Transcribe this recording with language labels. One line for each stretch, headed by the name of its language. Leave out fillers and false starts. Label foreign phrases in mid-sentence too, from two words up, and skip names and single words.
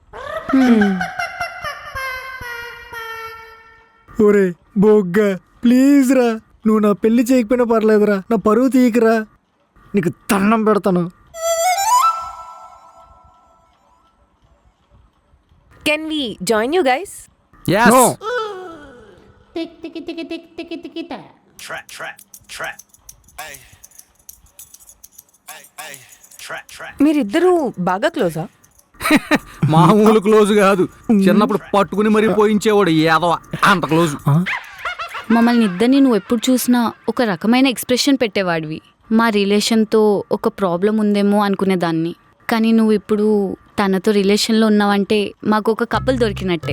Telugu: ఒరే బొగ్గా, ప్లీజ్ రా, నువ్వు నా పెళ్లి చేయకపోయినా పర్లేదురా, నా పరువు తీయకురా, నీకు దండం పెడతాను.
English: Can we join you guys? Yes. No. Trap, trap, trap. Ay. Ay, ay. Trap, trap.
Telugu: మీరిద్దరూ బాగా క్లోజా? మామూలు క్లోజ్ కాదు, చిన్నప్పుడు పట్టుకుని మరీ పోయించేవాడు ఏదవ, అంత క్లోజ్. మమ్మల్ని ఇద్దరిని నువ్వు ఎప్పుడు చూసినా ఒక రకమైన ఎక్స్ప్రెషన్ పెట్టేవాడివి. మా రిలేషన్తో ఒక ప్రాబ్లం ఉందేమో అనుకునేదాన్ని, కానీ నువ్వు ఇప్పుడు తనతో రిలేషన్లో ఉన్నావంటే మాకు ఒక కపుల్ దొరికినట్టే.